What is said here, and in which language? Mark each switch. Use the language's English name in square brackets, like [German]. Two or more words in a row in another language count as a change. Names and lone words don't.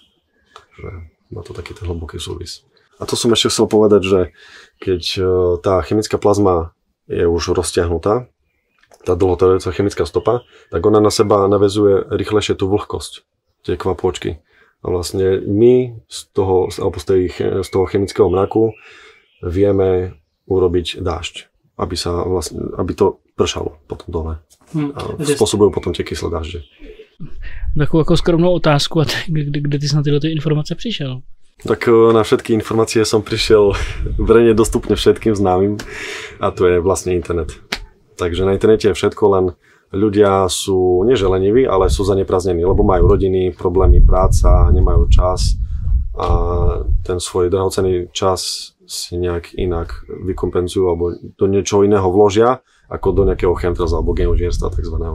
[Slovak] Takže má to taký ten hlboký súvis. A to som ešte chcel povedať, že keď tá chemická plazma je už roztiahnutá, tá dlhotrvajúca chemická stopa, tak ona na seba naväzuje rýchlejšie tú vlhkosť, tie kvapôčky. A vlastne my z toho chemického mraku vieme urobiť dážď, aby to pršalo potom dole. A spôsobujú potom tie kyslé dážde. [Czech] Takovou jako skromnou otázku, a kde ty jsi na tyhle informace přišel? [Slovak] Tak na všetky informácie som prišiel verejne dostupne všetkým známym a to je vlastne internet. Takže na internete je všetko, len ľudia sú neželeniví, ale sú zaneprázdnení, lebo majú rodiny, problémy, práca, nemajú čas a ten svoj drahocenný čas si nejak inak vykompenzujú alebo do niečoho iného vložia, ako do nejakého chemtrails alebo geoinžinierstva takzvaného.